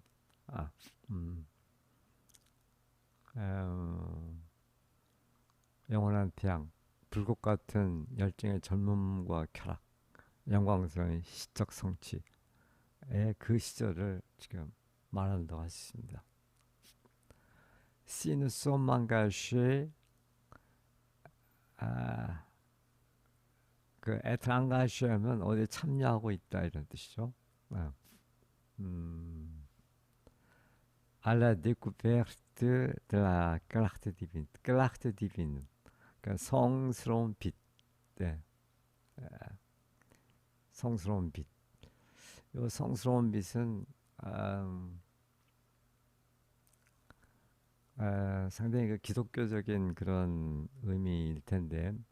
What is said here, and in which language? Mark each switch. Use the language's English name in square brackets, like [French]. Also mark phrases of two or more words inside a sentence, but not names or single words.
[Korean] 아, 음, 어, 영원한 태양, 불꽃 같은 열정의 젊음과 쾌락, 영광스러운 시적 성취의 그 시절을 지금 말한다고 하셨습니다. [French] Si nous sommes engagés, [Korean] 아, 그 [French] être engagé [Korean] 하면 어디에 참여하고 있다 이런 뜻이죠. 아, 음, [French] à la découverte de la clarté divine. clarté divine. [Korean] 그러니까 성스러운 빛. 네. 성스러운 빛. 이 성스러운 빛은 음, 상당히 그 기독교적인 그런 의미일 텐데